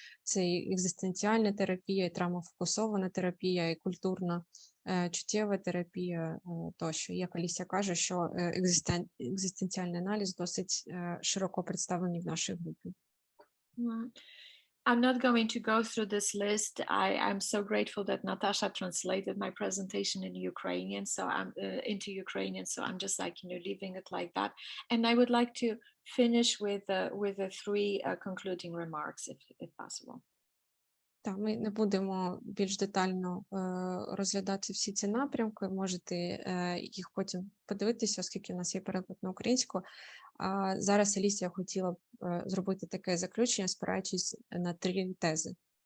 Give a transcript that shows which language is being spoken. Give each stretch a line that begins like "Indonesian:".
Ukrainian: Це і екзистенціальна терапія, і травмофокусована терапія, і культурна чуттєва терапія тощо. Як Алісія каже, що екзистенціальний аналіз досить широко представлений в нашій групі.
English: I'm not going to go through this list. I'm so grateful that Natasha translated my presentation in Ukrainian, so I'm into Ukrainian. So I'm just, like, you know, leaving it like that. And I would like to finish with the three concluding remarks, if possible.
Ukrainian: Так, ми не будемо більш детально розглядати всі ці напрямки. Можете їх потім подивитися, оскільки у нас є переклад на українську. А зараз Алісія хотіла б зробити таке заключення, спираючись на 3 тези.